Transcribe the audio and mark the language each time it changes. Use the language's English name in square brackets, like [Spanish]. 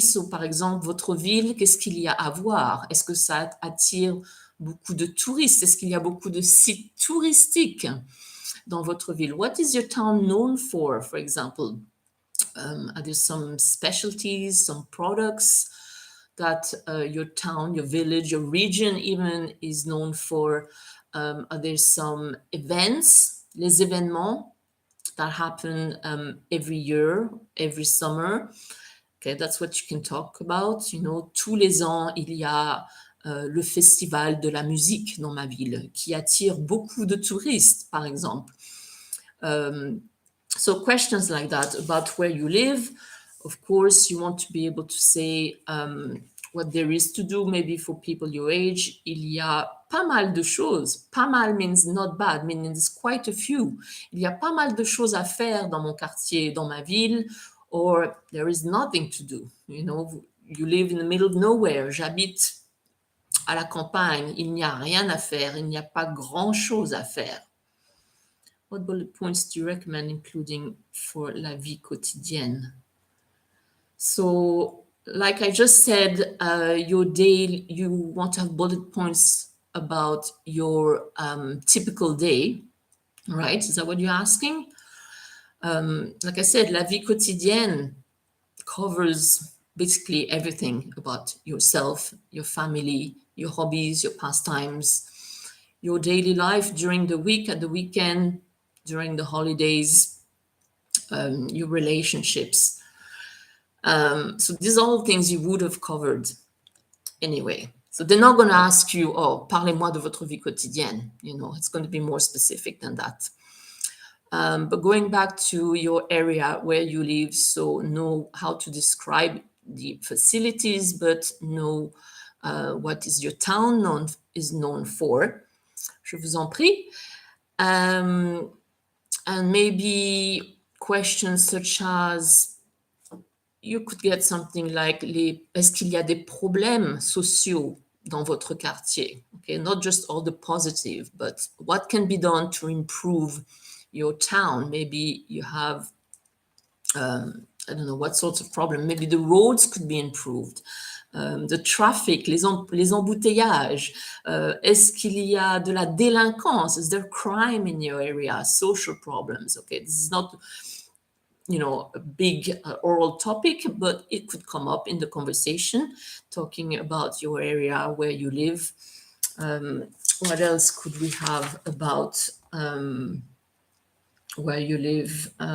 [French] So, par exemple, votre ville, qu'est-ce qu'il y a à voir? Est-ce que ça attire beaucoup de touristes? Est-ce qu'il y a beaucoup de sites touristiques dans votre ville? [English] What is your town known for example? Are there some specialties, some products that your town, your village, your region even is known for? Are there some events, les événements that happen every year, every summer? Okay, that's what you can talk about. [French] Tous les ans, il y a le festival de la musique dans ma ville qui attire beaucoup de touristes, par exemple. [English] So questions like that about where you live. Of course, you want to be able to say what there is to do, maybe for people your age. [French] Il y a pas mal de choses. Pas mal [English] means not bad, meaning there's quite a few. [French] Il y a pas mal de choses à faire dans mon quartier, dans ma ville, [English] or there is nothing to do. You live in the middle of nowhere. [French] J'habite à la campagne. Il n'y a rien à faire. Il n'y a pas grand-chose à faire. [English] What bullet points do you recommend including for [French] la vie quotidienne? [English] So, like I just said, your day, you want to have bullet points about your typical day, right? Is that what you're asking? Like I said, la vie quotidienne covers basically everything about yourself, your family, your hobbies, your pastimes, your daily life during the week, at the weekend, during the holidays, your relationships. So these are all things you would have covered anyway. So they're not going to ask you, oh, [French] parlez-moi de votre vie quotidienne. [English] It's going to be more specific than that. But going back to your area where you live, so know how to describe the facilities, but know what is your town known for. [French] Je vous en prie. [English] And maybe questions such as, you could get something like, [French] est-ce qu'il y a des problèmes sociaux dans votre quartier? [English] Okay, not just all the positive, but what can be done to improve your town? Maybe you have, I don't know, what sorts of problem. Maybe the roads could be improved. The traffic, les embouteillages. [French] Est-ce qu'il y a de la délinquance? [English] Is there crime in your area? Social problems. Okay, this is not, a big oral topic, but it could come up in the conversation, talking about your area where you live. What else could we have about where you live?